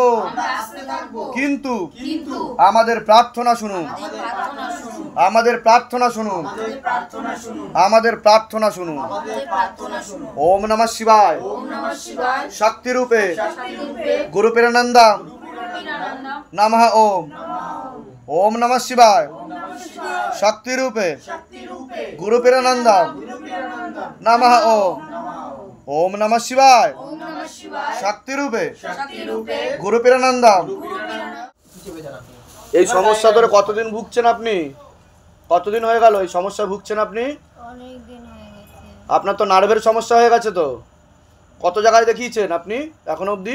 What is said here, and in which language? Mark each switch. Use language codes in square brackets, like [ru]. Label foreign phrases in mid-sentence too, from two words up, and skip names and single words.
[bn] কিন্তু আমাদের প্রার্থনা শুনুন, আমাদের প্রার্থনা শুনুন, আমাদের প্রার্থনা শুনুন। [sa] ওম নমঃ শিবায়, শক্তি রূপে গুরু প্রেরণানন্দা নমঃ। ওম ওম নমঃ শিবায়, শক্তি রূপে গুরু প্রেরণানন্দা নমঃ। ওম ওম নমঃ শিবায়, শক্তি রূপে গুরু প্রেরণানন্দা। [bn] এই সমস্যা ধরে কতদিন ভুগছেন আপনি? কতদিন হয়ে গেল এই সমস্যা ভুগছেন আপনি? অনেক দিন হয়ে গেছে। আপনার তো নার্ভের সমস্যা হয়ে গেছে তো। কত জায়গায় দেখিয়েছেন আপনি এখন অবধি?